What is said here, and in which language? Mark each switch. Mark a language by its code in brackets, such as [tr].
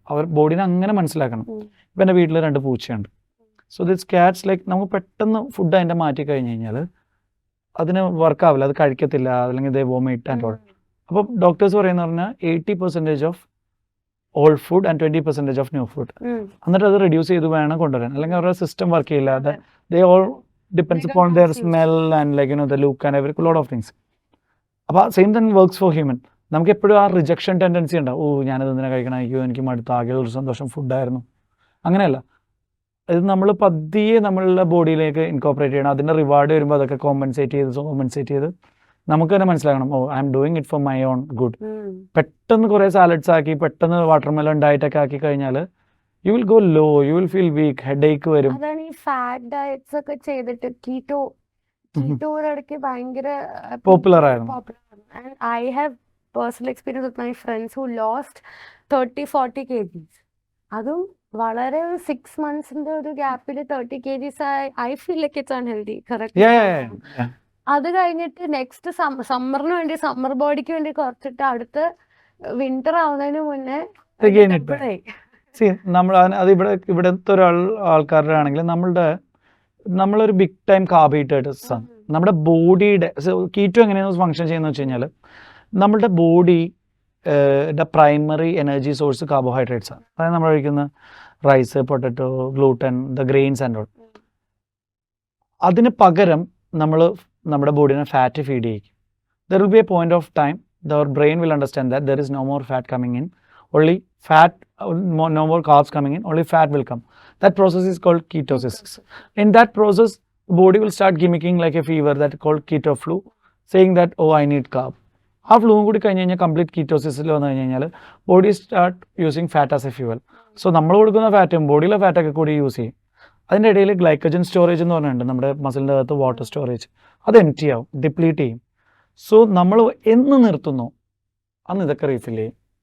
[ml] അവർ ബോഡീനെ അങ്ങനെ മനസ്സിലാക്കണം. ഇപ്പം എൻ്റെ വീട്ടിൽ 2 പൂച്ചയുണ്ട്. [en] so this cats like [ml] നമുക്ക് പെട്ടെന്ന് ഫുഡ് അതിൻ്റെ മാറ്റി കഴിഞ്ഞ് കഴിഞ്ഞാൽ അതിന് വർക്കാവില്ല, അത് കഴിക്കത്തില്ല, അല്ലെങ്കിൽ ഇതേ വോമിറ്റ് ആൻഡ് ഓൾ. അപ്പോൾ ഡോക്ടേഴ്സ് പറയുന്ന പറഞ്ഞാൽ [en] 80% of old food and 20% of new food. [ml] എന്നിട്ട് അത് റെഡ്യൂസ് ചെയ്ത് വേണം കൊണ്ടുവരാൻ, അല്ലെങ്കിൽ അവരുടെ സിസ്റ്റം വർക്ക് ചെയ്യില്ല. [en] They all depends upon their smell and like the look and every lot of things. [ml] അപ്പോൾ സെയിം തന്നെ വർക്ക്സ് ഫോർ ഹ്യൂമൻ. നമുക്ക് എപ്പോഴും ആ റിജക്ഷൻ ടെൻഡൻസി ഉണ്ടാവും. ഞാനത് എന്തിനാ കഴിക്കണം, അയ്യോ എനിക്ക് മടുത്ത, ആകെയുള്ള സന്തോഷം ഫുഡായിരുന്നു. അങ്ങനെയല്ല, ഇത് നമ്മൾ പതിയെ നമ്മളുടെ ബോഡിയിലേക്ക് ഇൻകോപ്പറേറ്റ് ചെയ്യണം. അതിൻ്റെ റിവാർഡ് വരുമ്പോൾ അതൊക്കെ കോമ്പൻസേറ്റ് ചെയ്ത് നമുക്ക് തന്നെ മനസ്സിലാക്കണം, [en] I'm doing it for my own good. [ml] പെട്ടെന്ന് കുറേ സാലഡ്സ് ആക്കി, പെട്ടെന്ന് വാട്ടർമെലൺ ഡയറ്റൊക്കെ ആക്കി കഴിഞ്ഞാൽ [en] you will go low, you will feel weak, [ml] headache വരും. അതാണ് ഈ ഫാറ്റ് ഡയറ്റ്സ് ഒക്കെ ചെയ്തിട്ട് കീറ്റോ കീറ്റോ ഒരിടയ്ക്ക് ഭയങ്കര പോപ്പുലർ ആയിരുന്നു. popular ആണ്. [en] And I have personal experience with my friends who lost 30-40 kgs. [ml] അതും വളരെ ഒരു 6 monthsന്റെ ഒരു ഗ്യാപ്പിൽ 30 kgs [en] I feel like it's unhealthy. Correct? Yeah. [ml] അത് കഴിഞ്ഞിട്ട് നെക്സ്റ്റ് സമ്മറിന് വേണ്ടി സമ്മർ ബോഡിക്ക് വേണ്ടി കുറച്ചിട്ട് അടുത്ത വിന്റർ ആവുന്നതിന് മുന്നേ [en] Again it [ml] double ആയി. നമ്മൾ അത് ഇവിടുത്തെ ആൾക്കാരുടെ ആണെങ്കിൽ നമ്മളൊരു ബിഗ് ടൈം കാർബോഹൈഡ്രേറ്റ്സ് ആണ്. നമ്മുടെ ബോഡിയുടെ കീറ്റോ എങ്ങനെയാണ് ഫങ്ഷൻ ചെയ്യുന്നത് വെച്ച് കഴിഞ്ഞാൽ നമ്മുടെ body primary energy source carbohydrates ആണ്. അതായത് നമ്മൾ കഴിക്കുന്ന rice, potato, gluten, the grains and all. അതിന് പകരം നമ്മൾ നമ്മുടെ ബോഡിനെ ഫാറ്റ് ഫീഡ് ചെയ്യും. [en] There will be a point of time their brain will understand that there is no more fat coming in, only fat, no more carbs coming in, only fat will come. That process is called ketosis. In that process, the body will start gimmicking like a fever that called keto flu, saying that, oh, I need carb. [ml] ആ ഫ്ലൂവും കൂടി കഴിഞ്ഞ് കഴിഞ്ഞാൽ complete കീറ്റോസിസിൽ വന്നു കഴിഞ്ഞ് കഴിഞ്ഞാൽ [en] Body start using fat as a fuel. [ml] So നമ്മൾ കൊടുക്കുന്ന ഫാറ്റും ബോഡിയിലെ ഫാറ്റൊക്കെ കൂടി യൂസ് ചെയ്യും. അതിൻ്റെ ഇടയിൽ ഗ്ലൈക്കജൻ സ്റ്റോറേജ് എന്ന് പറഞ്ഞിട്ടുണ്ട്, നമ്മുടെ മസിലിൻ്റെ അകത്ത് വാട്ടർ സ്റ്റോറേജ്, അത് എംറ്റി ആവും, ഡിപ്ലീറ്റ് ചെയ്യും. സോ നമ്മൾ എന്ന് നിർത്തുന്നു അന്ന് ഇതൊക്കെ റീഫിൽ ചെയ്യും.